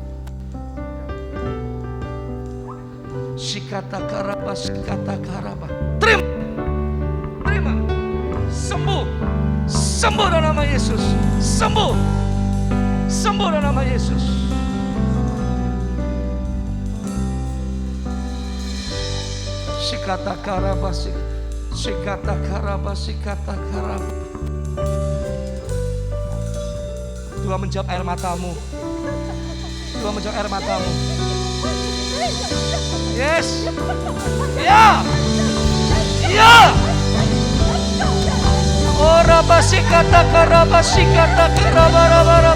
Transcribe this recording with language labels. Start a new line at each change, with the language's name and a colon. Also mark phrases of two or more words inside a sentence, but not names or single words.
Indonesian: Sikata karaba, sikata karaba. Terima, terima. Sembuh, sembuh dalam nama Yesus. Sembuh, sembuh dalam nama Yesus. Sikata karabasi, sikata karabasi, kata karab. Tuhan menjawab air matamu. Tuhan menjawab air matamu. Yes. Ya. Ya. Ora basi kata karabasi, kata karabarabara.